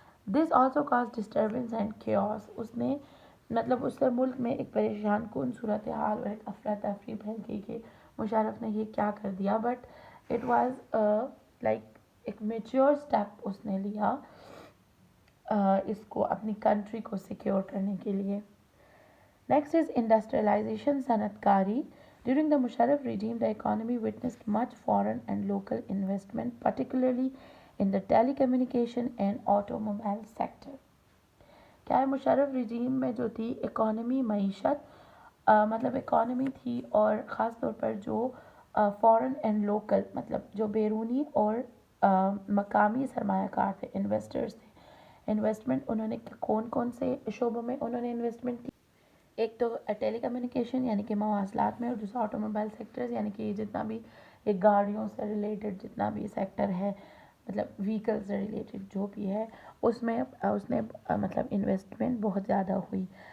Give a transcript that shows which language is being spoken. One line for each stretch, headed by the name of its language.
English: This also cause disturbance and chaos.
Urdu: اس نے مطلب اس سے ملک میں ایک پریشان کن صورتحال اور ایک افراتفری پھیل گئی کہ مشرف نے یہ کیا کر دیا.
English: but it was like
Urdu: ایک میچور اسٹیپ اس نے لیا اس کو اپنی کنٹری کو سیکیور کرنے کے لیے.
English: next is industrialisation,
Urdu: صنعت کاری.
English: During the Musharraf regime the economy witnessed much foreign and local investment, particularly in the telecommunication and automobile sector.
Urdu: کیا ہے؟ مشرف رجیم میں جو تھی اکانومی، معیشت، مطلب اکانومی تھی، اور خاص طور پر جو فورن اینڈ لوکل مطلب جو بیرونی اور مقامی سرمایہ کار تھے، انویسٹرز تھے. انویسٹمنٹ انہوں نے کون کون سے شعبوں میں انہوں نے انویسٹمنٹ کی؟ ایک تو ٹیلی کمیونیکیشن یعنی کہ مواصلات میں، اور دوسرا آٹو موبائل سیکٹرز یعنی کہ جتنا بھی ایک گاڑیوں سے ریلیٹڈ جتنا بھی سیکٹر ہے، مطلب وہیکل سے ریلیٹڈ جو بھی ہے، اس میں اس نے مطلب انویسٹمنٹ بہت زیادہ ہوئی.